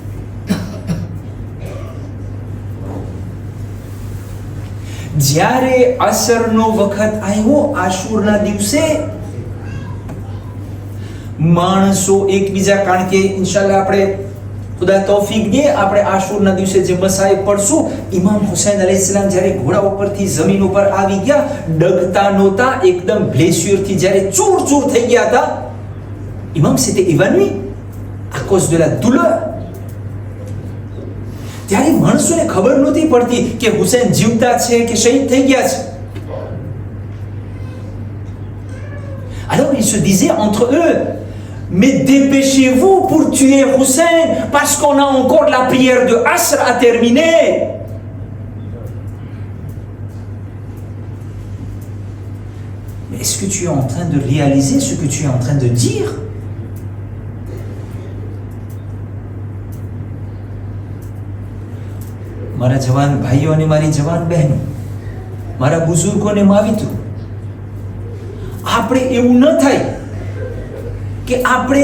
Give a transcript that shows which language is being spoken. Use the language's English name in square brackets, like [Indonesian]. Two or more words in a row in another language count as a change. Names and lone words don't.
[Gujarati] જ્યારે અસરનો વખત આવ્યો, આશુરના દિવસે માણસો એકબીજા, કારણ કે ઇન્શાલ્લાહ આપણે ખુદા તૌફીક દે, આપણે આશુરના દિવસે જે મસાએ પડશું, ઇમામ હુસૈન અલૈહિસ્સલામ જ્યારે ઘોડા ઉપરથી જમીન ઉપર આવી ગયા, ડગતા નહોતા, એકદમ બ્લેસ્યુરથી જ્યારે ચૂર ચૂર થઈ ગયા હતા, ઇમામ [French] s'était évanoui à cause de la douleur. [Gujarati] ત્યારે માણસોને ખબર નહોતી પડતી કે હુસૈન જીવતા છે કે શહીદ થઈ ગયા છે. [French] Alors ils se disaient entre eux, mais dépêchez-vous pour tuer Hussein parce qu'on a encore la prière de Asr à terminer. Mais est-ce que tu es en train de réaliser ce que tu es en train de dire? [Gujarati] મારા જવાન ભાઈઓ અને મારી જવાન બહેનો, મારા બુઝુર્ગો અને માવિત્રો, આપણે એવું ન થાય કે આપણે